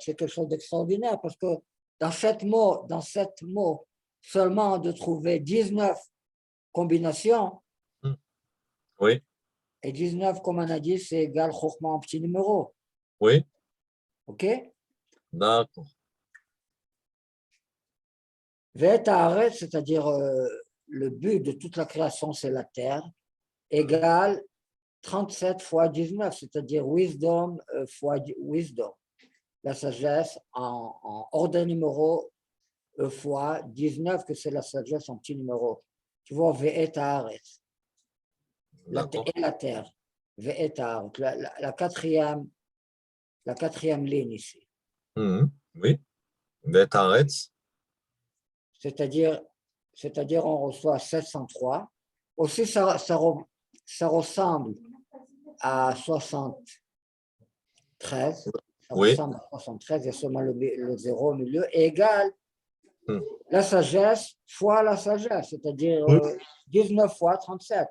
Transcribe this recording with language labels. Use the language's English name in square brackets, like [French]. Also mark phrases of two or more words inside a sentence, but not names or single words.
[French] C'est quelque chose d'extraordinaire parce que dans 7 mots, seulement de trouver 19 combinaisons. Oui. Et 19, comme on a dit, c'est égal Chokhmah en petit numéro. Oui. OK? D'accord. [Hebrew] Ve'et haaretz, [French] c'est-à-dire le but de toute la création, c'est la terre, égale 37 fois 19, c'est-à-dire wisdom fois wisdom. La sagesse en ordre numéro fois 19, que c'est la sagesse en petit numéro. Tu vois, [Hebrew] ve'et haaretz. [French] Et la terre. [Hebrew] Ve'et haaretz. [French] La quatrième ligne ici. Oui. [Hebrew] Ve'et haaretz. [French] C'est-à-dire, on reçoit 703. Aussi, ça ressemble à 73. Ça ressemble à 73, il y a seulement le 0 au milieu, et égale la sagesse fois la sagesse, c'est-à-dire 19 fois 37.